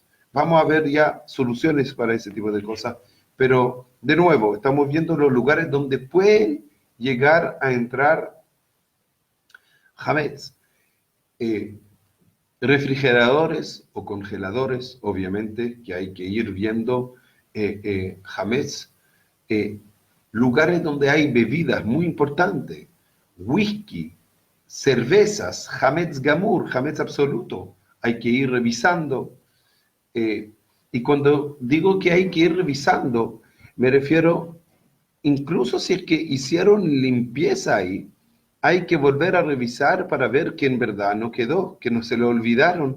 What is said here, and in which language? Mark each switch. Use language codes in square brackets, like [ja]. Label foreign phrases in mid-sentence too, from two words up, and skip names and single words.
[es] Vamos a ver ya soluciones para ese tipo de cosas. Pero, de nuevo, estamos viendo los lugares donde pueden llegar a entrar hametz. Refrigeradores o congeladores, obviamente, que hay que ir viendo hametz. Lugares donde hay bebidas, muy importante. Whisky, cervezas, [he] חמץ גמור, [es] hametz absoluto. Hay que ir revisando. Y cuando digo que hay que ir revisando, me refiero, incluso si es que hicieron limpieza ahí, hay que volver a revisar para ver que en verdad no quedó, que no se lo olvidaron.